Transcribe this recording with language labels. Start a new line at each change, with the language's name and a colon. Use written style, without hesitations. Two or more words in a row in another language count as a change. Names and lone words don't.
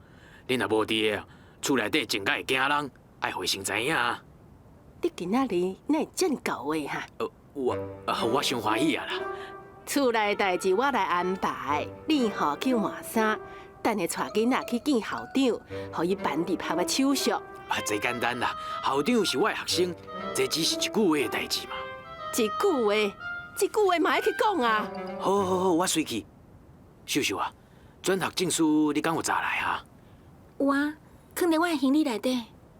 Min Nan Chinese: 你若无伫个，厝内底真甲会惊人，爱互伊先知影啊。你今仔日哪会这么搞的哈？我伤欢喜啊啦！厝内代志我来安排，你吼叫换衫，等下带囡仔去见校长，互伊办入学的手续。这简单啦，校长是我的学生，这只是一句话的代志嘛。一句话嘛要去讲啊！好，我随去。秀秀啊，转学证书你敢有查来啊？有啊，放伫我的行李内底。